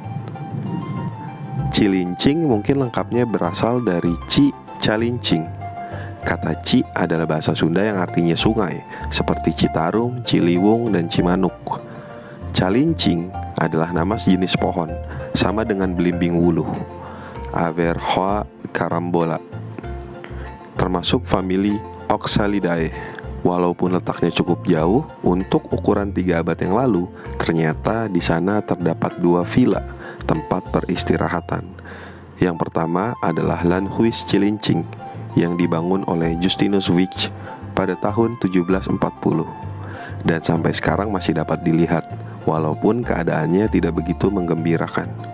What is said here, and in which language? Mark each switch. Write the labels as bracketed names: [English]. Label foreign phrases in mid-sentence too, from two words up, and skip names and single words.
[Indonesian] Cilincing mungkin lengkapnya berasal dari Ci Calincing. Kata Ci adalah bahasa Sunda yang artinya sungai, seperti Citarum, Ciliwung, dan Cimanuk. Calincing adalah nama sejenis pohon, sama dengan belimbing wuluh, Averrhoa carambola, termasuk famili Oxalidae. Walaupun letaknya cukup jauh, untuk ukuran 3 abad yang lalu, ternyata di sana terdapat 2 villa, tempat peristirahatan. Yang pertama adalah Landhuis Cilincing, yang dibangun oleh Justinus Wych pada tahun 1740 dan sampai sekarang masih dapat dilihat, walaupun keadaannya tidak begitu menggembirakan.